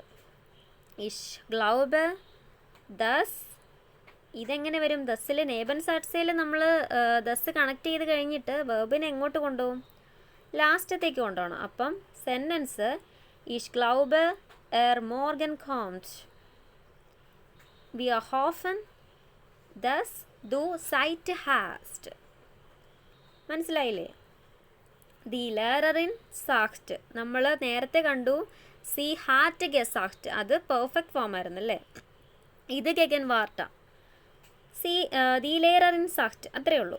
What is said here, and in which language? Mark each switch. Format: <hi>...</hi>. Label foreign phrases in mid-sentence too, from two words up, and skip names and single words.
<de>ich glaub dass.</de> <ml>ഇതെങ്ങനെ വരും? ദസ്സിൽ നേബൻസാറ്റ്സിൽ നമ്മൾ ദസ് കണക്ട് ചെയ്ത് കഴിഞ്ഞിട്ട് വെർബിനെ എങ്ങോട്ട് കൊണ്ടുപോകും? ലാസ്റ്റത്തേക്ക് കൊണ്ടുപോകണം. അപ്പം സെൻറ്റൻസ്</ml> <de>ich glaub morgen kommt wir hoffen dass du Zeit hast.</de> <ml>മനസ്സിലായില്ലേ?</ml> <de>die Lehrerin sagt</de> <ml>നമ്മൾ നേരത്തെ കണ്ടു.</ml> <de>sie hat gesagt,</de> <ml>അത്</ml> <en>perfect form</en> <ml>ആയിരുന്നല്ലേ. ഇത്</ml> <de>Gegenwart. die Lehrerin sagt,</de> <ml>അത്രയേ ഉള്ളൂ.</ml>